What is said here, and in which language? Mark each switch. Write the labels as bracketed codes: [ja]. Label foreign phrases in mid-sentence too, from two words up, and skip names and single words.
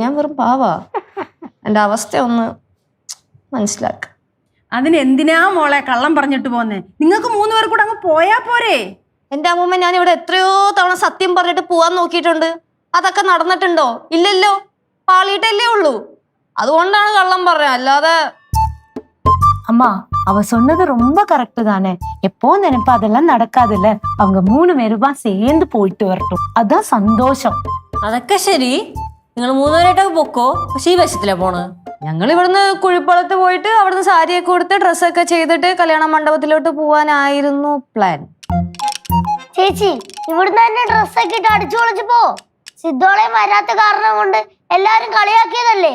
[ml] ഞാൻ വെറും പാവാ. എൻ്റെ അവസ്ഥ ഒന്ന് മനസ്സിലാക്ക. അതിന് എന്തിനാ മോളെ കള്ളം പറഞ്ഞിട്ട് പോന്നെ? നിങ്ങൾക്ക് 3 പേർ കൂടെ അങ്ങ് പോയാ പോരെ? എൻ്റെ അമ്മൂമ്മ, ഞാൻ ഇവിടെ എത്രയോ തവണ സത്യം പറഞ്ഞിട്ട് പോവാൻ നോക്കിയിട്ടുണ്ട്. അതൊക്കെ നടന്നിട്ടുണ്ടോ? ഇല്ലല്ലോ. പാളിയിട്ടല്ലേ ഉള്ളൂ. അതുകൊണ്ടാണ് കള്ളം പറഞ്ഞത്. അല്ലാതെ [ta] அம்மா அவ சொன்னது ரொம்ப கரெக்ட் தானே. எப்போ நினைப்பா அதெல்லாம் நடக்காதுல்ல. அவங்க 3 பேருமா சேர்ந்து போயிட்டு வரட்டும், அதான் சந்தோஷம். [ml] അതൊക്കെ ശരി. നിങ്ങൾ 3 പേരായിട്ടൊക്കെ പൊക്കോ. പക്ഷെ ഈ വശത്തിലാ പോണ്. ഞങ്ങൾ ഇവിടുന്ന് കുഴിപ്പളത്ത് പോയിട്ട് അവിടുന്ന് സാരിയൊക്കെ കൊടുത്ത് ഡ്രസ്സൊക്കെ ചെയ്തിട്ട് കല്യാണ മണ്ഡപത്തിലോട്ട് പോവാനായിരുന്നു പ്ലാൻ. ചേച്ചി, ഇവിടുന്ന് തന്നെ ഡ്രസ്സൊക്കെ ഇട്ട് അടിച്ചു പൊളിച്ചു പോ. സിദ്ധോളയും വരാത്ത കാരണം കൊണ്ട് എല്ലാരും കളിയാക്കിയതല്ലേ.